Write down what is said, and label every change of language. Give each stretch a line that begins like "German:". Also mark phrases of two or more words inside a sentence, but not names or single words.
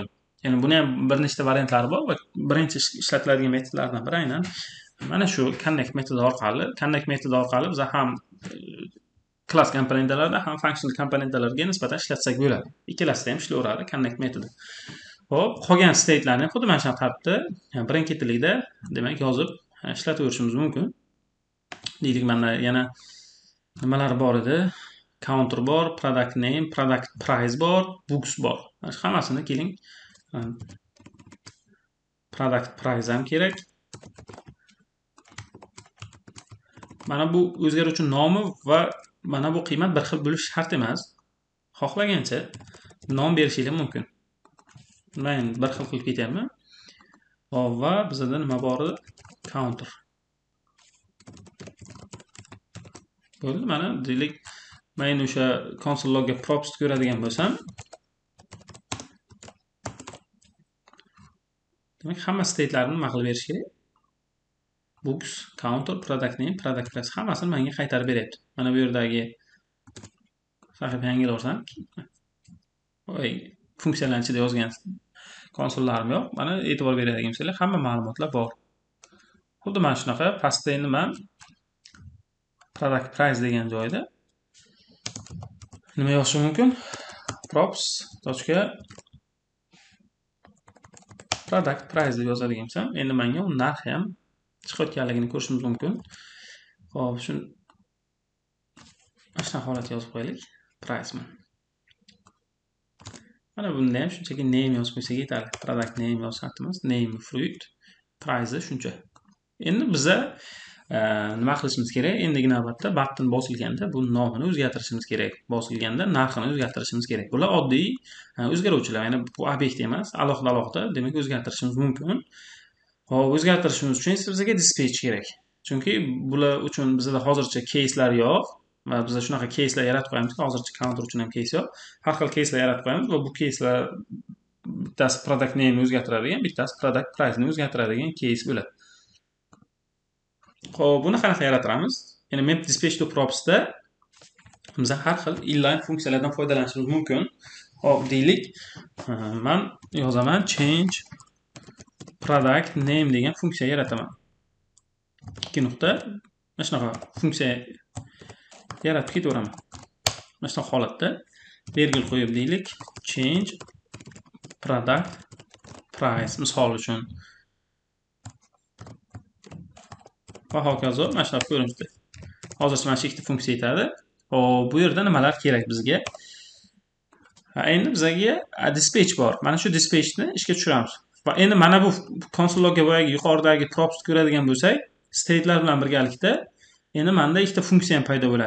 Uzbek: Ya'ni buni ham bir nechta variantlari bor va birinchi ishlatiladigan metodlardan biri aynan mana shu connect metodi orqali biz ham class komponentlarida ham functional komponentlarga nisbatan ishlatsak bo'ladi. Ikkalasida ham ishlayveradi connect metodi. Xo'p, qolgan state'larni xuddi mana shu tartibda birin-ketinlikda demak yozib ishlataverishimiz mumkin. Deylik, mana yana nimalar bor edi? Counter bor,
English: product name, product price bor, books bor.
Uzbek: Mana shu hammasini keling
English: product price
Uzbek: ham kerak. Mana bu o'zgaruvchi nomi va mana bu qiymat bir xil bo'lishi shart emas. Xohlagancha nom berishingiz mumkin. Men bir xil qilib ketyapman. Va bizda nima bor edi? Counter. Bo'ldi, mana deylik, men o'sha
English: console logga
Uzbek: props ko'radigan bo'lsam, demak hamma state'larni nima qilib berish kerak?
English: books, counter, product name, product price
Uzbek: hammasini menga qaytarib beryapti. Mana bu yerdagi sahifa yangilarsam, voy funksiyalar ichida yozgan konsollarim yo'q. Mana e'tibor beradigan bo'lsanglar, hamma ma'lumotlar bor. Xuddi mana shunaqa pastda endi men
English: product price
Uzbek: degan joyda nima yozishim mumkin?
English: props.product price
Uzbek: deb yozadigan bo'lsam, endi menga u narxi ham chiqayotganligini ko'rishimiz mumkin. Xo'p, shuni shunaqa holatga yozib qo'yaylik. Price man. Mana bunda ham shunchaki name yozib qo'ysak yetarli.
English: Product name
Uzbek: yozsatimiz,
English: name fruit,
Uzbek: price shuncha. Endi biza nima qilishimiz kerak? Endigi navbatda button bosilganda bu nomini o'zgartirishimiz kerak. Bosilganda narxini o'zgartirishimiz kerak. Bular oddiy o'zgaruvchilar, ya'ni bu obyekt emas, alohida, demak o'zgartirishimiz mumkin. Hop, o'zgartirishimiz uchun bizga dispatch kerak. Chunki bular uchun bizda hozircha case'lar yo'q va biz shunaqa case'lar yaratib qo'yamizki, hozircha counter uchun ham case yo'q. Har xil case'lar yaratib qo'yamiz va bu case'lar bittasi
English: product name'ni
Uzbek: o'zgartiradigan, bittasi
English: product price'ni
Uzbek: o'zgartiradigan case bo'ladi. Xo'p, buni qanaqa yaratamiz? Ya'ni
English: map dispatch to props'da
Uzbek: biz har xil inline funksiyalardan foydalanishimiz mumkin. Hop, deylik, men yozaman
English: change product name
Uzbek: degan funksiya yarataman. 2 nuqta mana shunaqa funksiya yaratib ketaveraman. Mana shunaqa holatda virgul qo'yib deylik,
English: change product price
Uzbek: misol uchun. Va hokazo mana shunaqa ko'rinishda. Hozircha mana shu ikkita funksiya yetadi. Hop, bu yerda nimalar kerak bizga? Endi bizga dispatch bor. Mana shu dispatchni ishga tushiramiz. Va endi mana bu konsollarga boyagi yuqoridagi props ko'radigan bo'lsak, state'lar bilan birgalikda endi menda ikkita funksiya ham paydo bo'ladi.